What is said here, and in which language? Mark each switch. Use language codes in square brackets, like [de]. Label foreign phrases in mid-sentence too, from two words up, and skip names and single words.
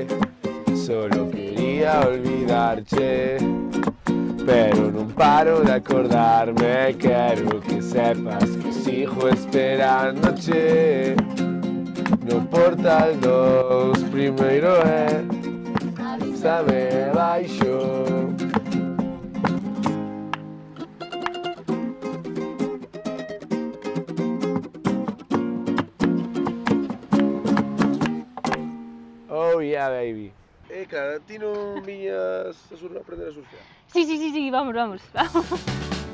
[gl] Solo quería olvidarche, pero non paro de acordarme. Quero que sepas que sigo esperándoche no Portal 2. Primeiro avísame baixo. [en] Oh yeah, baby. [gl] Claro, ti non viñas a aprender a surfear? Sí, vamos.